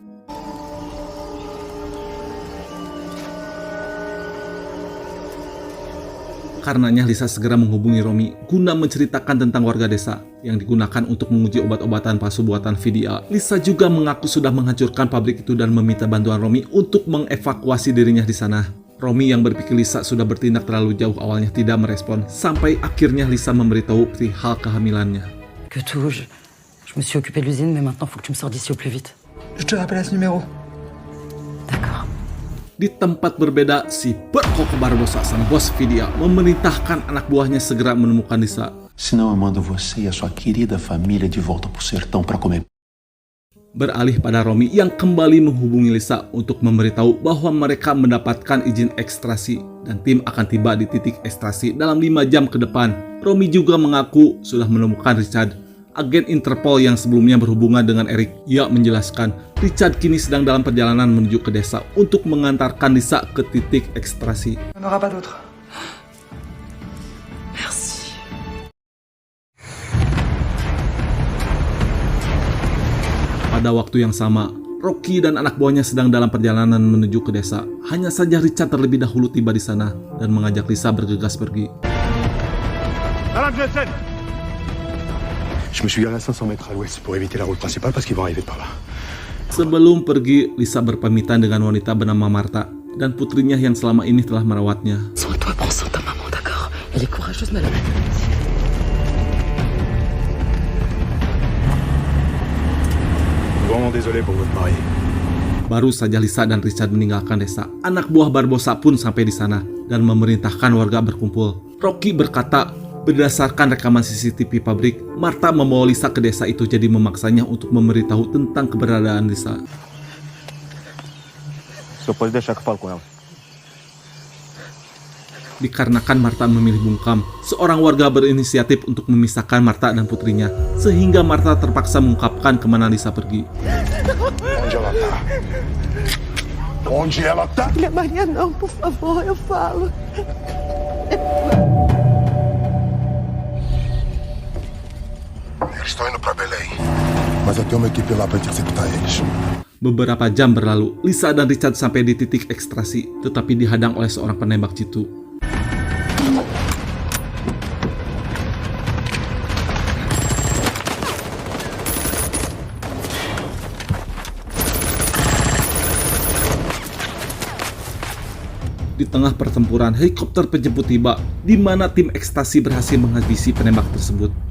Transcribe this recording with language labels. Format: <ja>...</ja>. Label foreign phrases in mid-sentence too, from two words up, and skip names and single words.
<id>Karenanya Lisa segera menghubungi Romy guna menceritakan tentang warga desa yang digunakan untuk menguji obat-obatan palsu buatan Vidya. Lisa juga mengaku sudah menghancurkan pabrik itu dan meminta bantuan Romy untuk mengevakuasi dirinya di sana. Romy yang berpikir Lisa sudah bertindak terlalu jauh awalnya tidak merespon, sampai akhirnya Lisa memberitahu perihal kehamilannya.</id> <fr>Que tout, je me suis occupé de l'usine, mais maintenant faut que tu me sors d'ici au plus vite. Je te rappelle à ce numéro. D'accord.</fr> <id>Di tempat berbeda, si Bercoco Barbosa, sang bos Vidya, memerintahkan anak buahnya segera menemukan Lisa.</id> <pt>Senão eu mando você e a sua querida família de volta pro sertão para comer.</pt> <id>Beralih pada Romy yang kembali menghubungi Lisa untuk memberitahu bahwa mereka mendapatkan izin ekstrasi dan tim akan tiba di titik ekstrasi dalam 5 jam ke depan. Romy juga mengaku sudah menemukan Richard, agen Interpol yang sebelumnya berhubungan dengan Eric. Ia menjelaskan Richard kini sedang dalam perjalanan menuju ke desa untuk mengantarkan Lisa ke titik ekstrasi.</id> <fr>On n'aura pas d'autre. Merci.</fr> <id>Pada waktu yang sama, Rocky dan anak buahnya sedang dalam perjalanan menuju ke desa. Hanya saja Richard terlebih dahulu tiba di sana dan mengajak Lisa bergegas pergi.</id> <fr>Madame Jensen! Je me suis garé à 500 mètres à l'ouest pour éviter la route principale parce qu'ils vont arriver par là.</fr> <id>Sebelum pergi, Lisa berpamitan dengan wanita bernama Martha dan putrinya yang selama ini telah merawatnya.</id> <fr>Sois-toi, prends soin de ta maman, d'accord? Elle est courageuse, madame. Vraiment désolé pour votre mari.</fr> <id>Baru saja Lisa dan Richard meninggalkan desa, anak buah Barbosa pun sampai di sana dan memerintahkan warga berkumpul. Rocky berkata, berdasarkan rekaman CCTV pabrik, Martha membawa Lisa ke desa itu jadi memaksanya untuk memberitahu tentang keberadaan Lisa.</id> <pt>Só pode deixar que eu falo com ela.</pt> <id>Dikarenakan Martha memilih bungkam, seorang warga berinisiatif untuk memisahkan Martha dan putrinya, sehingga Martha terpaksa mengungkapkan kemana Lisa pergi.</id> <pt>Onde ela tá? Onde ela tá? Filha Maria, não, por favor, eu falo. Eles estão indo pra Belém. Mas eu tenho uma equipe lá pra executar eles.</pt> <id>Beberapa jam berlalu, Lisa dan Richard sampai di titik ekstrasi, tetapi dihadang oleh seorang penembak jitu. Di tengah pertempuran, helikopter penjemput tiba, di mana tim ekstasi berhasil menghabisi penembak tersebut.</id>